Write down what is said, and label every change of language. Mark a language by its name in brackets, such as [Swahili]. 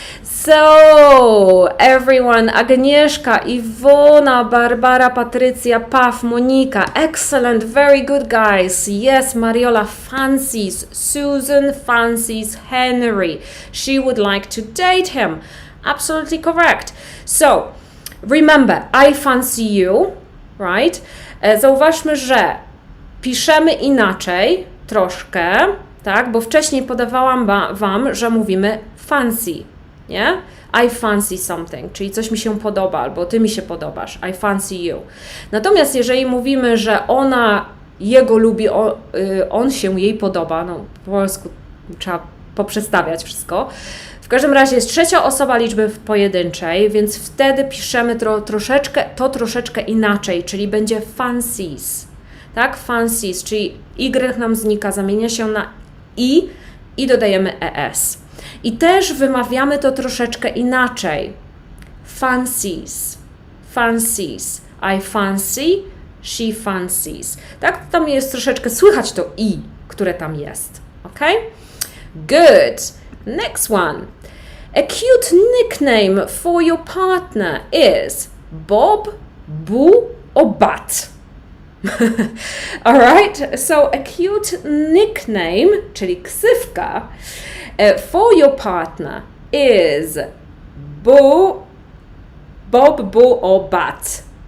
[English] So, everyone, Agnieszka, Iwona, Barbara, Patrycja, Paf, Monika, excellent, very good guys. Yes, Mariola fancies, Susan fancies Henry. She would like to date him. Absolutely correct. So, remember, I fancy you, right? [Polish] Zauważmy, że piszemy inaczej troszkę, tak? Bo wcześniej podawałam wam, że mówimy fancy, nie? [English] I fancy something, [Polish] czyli coś mi się podoba, albo ty mi się podobasz. [English] I fancy you. [Polish] Natomiast jeżeli mówimy, że ona jego lubi, on się jej podoba, no po polsku trzeba poprzestawiać wszystko. W każdym razie jest trzecia osoba liczby pojedynczej, więc wtedy piszemy troszeczkę inaczej, czyli będzie fancies. Tak? Fancies, czyli Y nam znika, zamienia się na i dodajemy ES. I też wymawiamy to troszeczkę inaczej. Fancies, fancies. [English] I fancy, she fancies. [Polish] Tak? Tam jest troszeczkę, słychać to I, które tam jest. [English] Ok? Good. Next one. A cute nickname for your partner is Bob, Boo, or Butt. Alright, so a cute nickname, [Polish] czyli ksywka, [English] for your partner is Boo, Bob, Boo, or Butt.